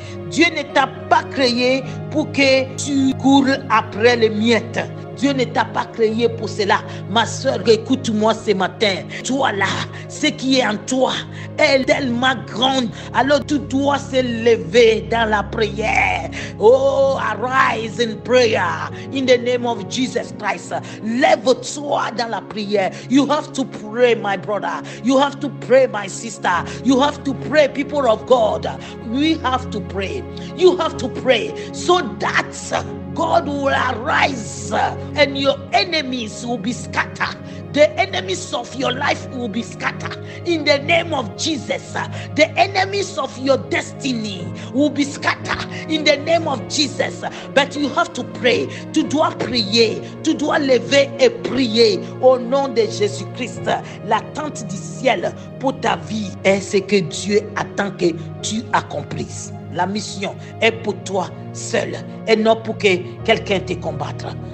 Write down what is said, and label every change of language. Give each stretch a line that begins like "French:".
French: Dieu ne t'a pas créé pour que tu cours après les miettes. Dieu ne t'a pas créé pour cela. Ma soeur, écoute-moi ce matin. Toi là, ce qui est en toi est tellement grande. Alors tu dois se lever dans la prière.
English: Oh, arise in prayer in the name of Jesus Christ.
French: Lève-toi dans la prière.
English: You have to pray, my brother. You have to pray, my sister. You have to pray, people of God. We have to pray. You have to pray so that God will arise and your enemies will be scattered. The enemies of your life will be scattered in the name of Jesus. The enemies of your destiny will be scattered in the name of Jesus. But you have to pray.
French: Tu dois prier. Tu dois lever et prier au nom de Jésus-Christ. L'attente du ciel pour ta vie est ce que Dieu attend que tu accomplisses. La mission est pour toi seul et non pour que quelqu'un te combatte.